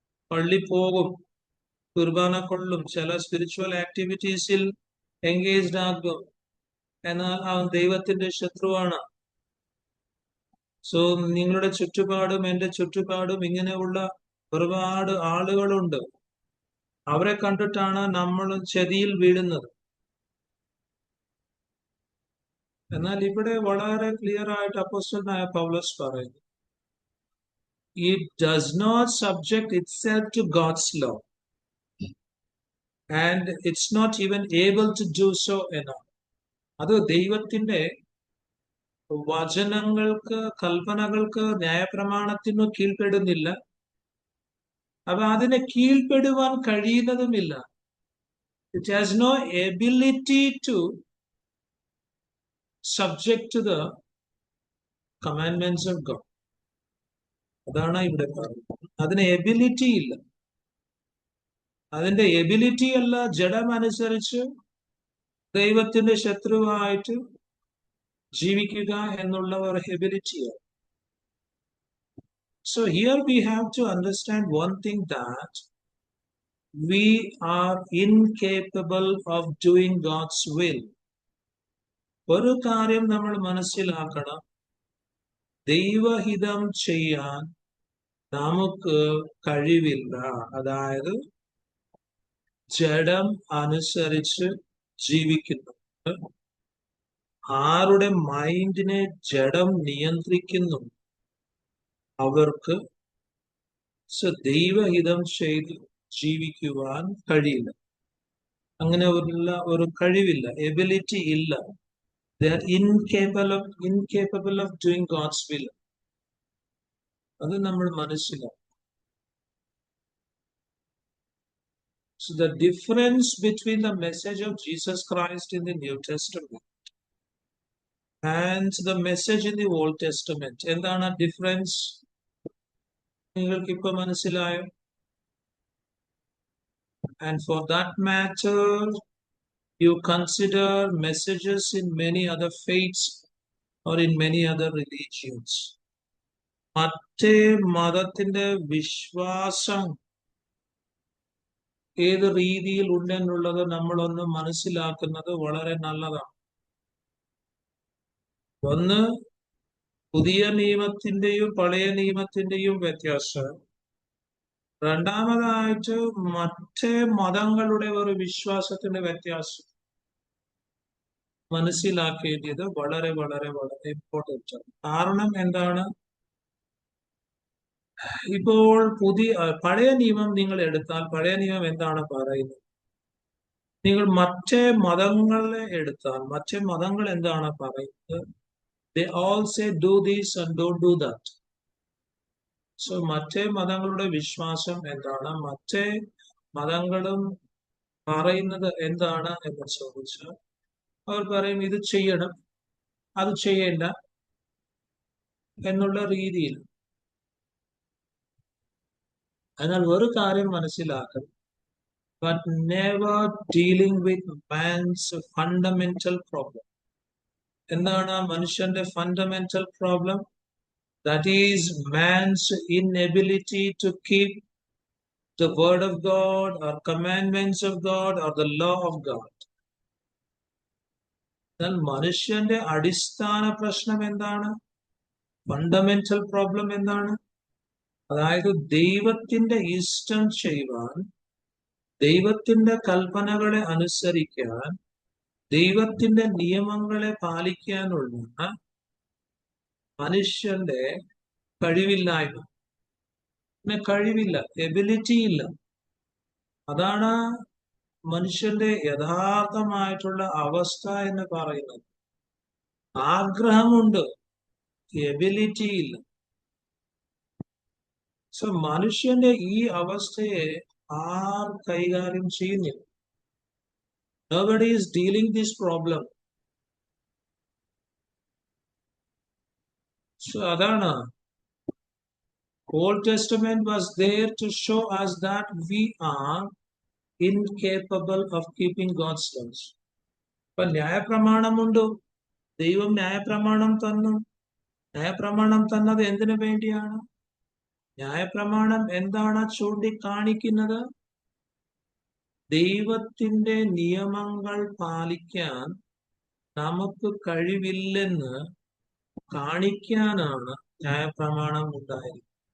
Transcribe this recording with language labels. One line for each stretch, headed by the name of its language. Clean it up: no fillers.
Malayalam: പള്ളി പോകും, കുർബാന കൊള്ളും, ചില സ്പിരിച്വൽ ആക്ടിവിറ്റീസിൽ എൻഗേജ്ഡ് ആകും, എന്നാൽ അവൻ ദൈവത്തിന്റെ ശത്രുവാണ്. സോ നിങ്ങളുടെ ചുറ്റുപാടും എൻ്റെ ചുറ്റുപാടും ഇങ്ങനെയുള്ള ഒരുപാട് ആളുകളുണ്ട്. അവരെ കണ്ടിട്ടാണ് നമ്മൾ ചതിയിൽ വീഴുന്നത്. എന്നാൽ ഇവിടെ വളരെ ക്ലിയർ ആയിട്ട് അപ്പോസ്തലനായ പൗലോസ് പറയുന്നു,
English: it does not subject itself to God's law and it's not even able to do so
Malayalam: എന്നാണ്. അത് ദൈവത്തിന്റെ വചനങ്ങൾക്ക്, കൽപ്പനകൾക്ക്, ന്യായപ്രമാണത്തിന് കീഴ്പ്പെടുന്നില്ല. അപ്പൊ അതിനെ കീഴ്പ്പെടുവാൻ കഴിയുന്നതുമില്ല.
English: It has no ability to subject to the commandments of God.
Malayalam: അതാണ് ഇവിടെ പറയുന്നത്. അതിന് എബിലിറ്റി ഇല്ല. അതിന്റെ എബിലിറ്റി അല്ല ജഡം അനുസരിച്ച് ദൈവത്തിന്റെ ശത്രുവായിട്ട് ജീവിക്കുക എന്നുള്ള ഒരു എബിലിറ്റിയാണ്.
English: So here we have to understand one thing, that we are incapable of doing God's will.
Malayalam: ഒരു കാര്യം നമ്മൾ മനസ്സിലാക്കണം, ദൈവഹിതം ചെയ്യാൻ നമുക്ക് കഴിവില്ല. അതായത് ജഡം അനുസരിച്ച് ജീവിക്കുന്നു. ആരുടെ മൈൻഡിനെ ജഡം നിയന്ത്രിക്കുന്നു അവർക്ക് ദൈവഹിതം ചെയ്ത് ജീവിക്കുവാൻ കഴിയില്ല. അങ്ങനെ ഒരു കഴിവില്ല, എബിലിറ്റി ഇല്ല.
English: They are incapable of doing God's will.
Malayalam: അത് നമ്മൾ മനസ്സിലാക്കും.
English: So the difference between the message of Jesus Christ in the New Testament and the message in the Old Testament,
Malayalam: എന്താണ് ഡിഫറൻസ്? നിങ്ങൾക്ക് ഇപ്പൊ മനസ്സിലായോ?
English: And for that matter, you consider messages in many other faiths or in many other religions.
Malayalam: മറ്റേ മതത്തിന്റെ വിശ്വാസം ഏത് രീതിയിൽ ഉണ്ടെന്നുള്ളത് നമ്മളൊന്ന് മനസ്സിലാക്കുന്നത് വളരെ നല്ലതാണ്. ഒന്ന്, പുതിയ നിയമത്തിന്റെയും പഴയ നിയമത്തിന്റെയും വ്യത്യാസം. രണ്ടാമതായിട്ട് മറ്റേ മതങ്ങളുടെ ഒരു വിശ്വാസത്തിന്റെ വ്യത്യാസം മനസ്സിലാക്കേണ്ടത് വളരെ വളരെ വളരെ ഇമ്പോർട്ടൻ്റ് ആണ്. കാരണം എന്താണ്? ഇപ്പോൾ പഴയ നിയമം നിങ്ങൾ എടുത്താൽ, പഴയ നിയമം എന്താണ് പറയുന്നത്? നിങ്ങൾ മറ്റേ മതങ്ങളെ എടുത്താൽ, മറ്റേ മതങ്ങൾ എന്താണ് പറയുന്നത്?
English: They all say do this and don't do that.
Malayalam: So മറ്റേ മതങ്ങളുടെ വിശ്വാസം എന്താണ്? മറ്റേ മതങ്ങളും പറയുന്നത് എന്താണ് എന്ന് ചോദിച്ചാൽ അവർ പറയും ഇത് ചെയ്യണം, അത് ചെയ്യേണ്ട എന്നുള്ള രീതിയിൽ. അതിനാൽ ഒരു കാര്യം മനസ്സിലാക്കണം,
English: but never dealing with man's fundamental problem.
Malayalam: എന്താണ് മനുഷ്യന്റെ fundamental problem?
English: That is man's inability to keep the word of God or commandments of God or the law of God.
Malayalam: എന്നാൽ മനുഷ്യന്റെ അടിസ്ഥാന പ്രശ്നം എന്താണ്? ഫണ്ടമെന്റൽ പ്രോബ്ലം എന്താണ്? അതായത് ദൈവത്തിന്റെ ഇഷ്ടം ചെയ്യുവാൻ, ദൈവത്തിന്റെ കൽപ്പനകളെ അനുസരിക്കാൻ, ദൈവത്തിന്റെ നിയമങ്ങളെ പാലിക്കാനുള്ള മനുഷ്യന്റെ കഴിവില്ലായ്മ. കഴിവില്ല, എബിലിറ്റി ഇല്ല. അതാണ് മനുഷ്യന്റെ യഥാർത്ഥമായിട്ടുള്ള അവസ്ഥ എന്ന് പറയുന്നത്. ആഗ്രഹമുണ്ട്, എബിലിറ്റി ഇല്ല. സോ മനുഷ്യന്റെ ഈ അവസ്ഥയെ ആർ കൈകാര്യം ചെയ്യുന്നില്ല.
English: Nobody is dealing this problem. So
Malayalam: അതാണ്
English: Old Testament was there to show us that we are incapable of keeping God's laws.
Malayalam: ഇപ്പൊ ന്യായപ്രമാണമുണ്ട്. ദൈവം ന്യായപ്രമാണം തന്നു. ന്യായപ്രമാണം തന്നത് എന്തിനു വേണ്ടിയാണ്? ന്യായപ്രമാണം എന്താണ് ചൂണ്ടിക്കാണിക്കുന്നത്? ദൈവത്തിന്റെ നിയമങ്ങൾ പാലിക്കാൻ നമുക്ക് കഴിവില്ലെന്ന് കാണിക്കാനാണ് ന്യായപ്രമാണം ഉണ്ടായിരിക്കുന്നത്.